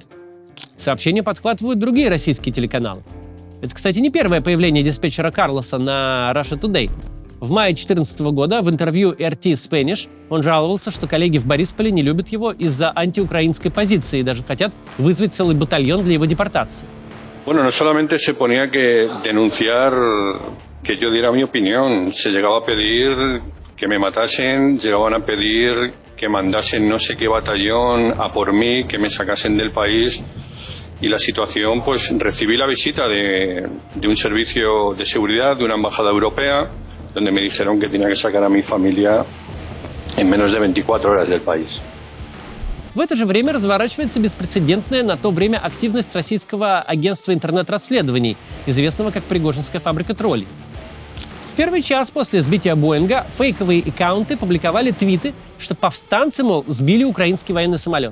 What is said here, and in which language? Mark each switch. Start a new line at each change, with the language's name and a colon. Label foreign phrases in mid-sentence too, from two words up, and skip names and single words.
Russian: Сообщения подхватывают другие российские телеканалы. Это, кстати, не первое появление диспетчера Карлоса на Russia Today. В мае 2014 года в интервью RT Spanish он жаловался, что коллеги в Борисполе не любят его из-за антиукраинской позиции и даже хотят вызвать целый батальон для его депортации.
Spanish: Bueno, no solamente se ponía que denunciar que yo diera mi opinión, se llegaba a pedir que me matasen, llegaban a pedir que mandasen no sé qué batallón a por mí, que me sacasen del país. Y la situación, pues recibí la visita de un servicio de seguridad de una embajada europea, donde me dijeron que tenía que sacar a mi familia en menos de 24 horas del país.
Russian: В это же время разворачивается беспрецедентная на то время активность российского агентства интернет-расследований, известного как Пригожинская фабрика троллей. В первый час после сбития Боинга фейковые аккаунты публиковали твиты, что повстанцы, мол, сбили украинский военный самолет.